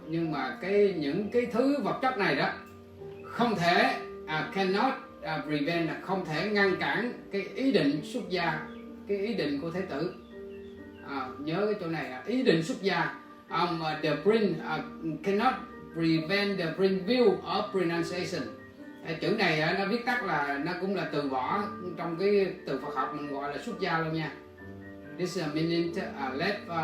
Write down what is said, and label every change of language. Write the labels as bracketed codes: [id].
[vi] Nhưng mà những cái thứ vật chất này đó không thể [en] cannot prevent, [vi] là không thể ngăn cản cái ý định xuất gia, cái ý định của thái tử. Nhớ cái chỗ này là ý định xuất gia. [en] The prince cannot prevent the prince view of renunciation. [vi] Chữ này nó viết tắt là nó cũng là từ bỏ, trong cái từ Phật học mình gọi là xuất gia luôn nha. [en] This meaning let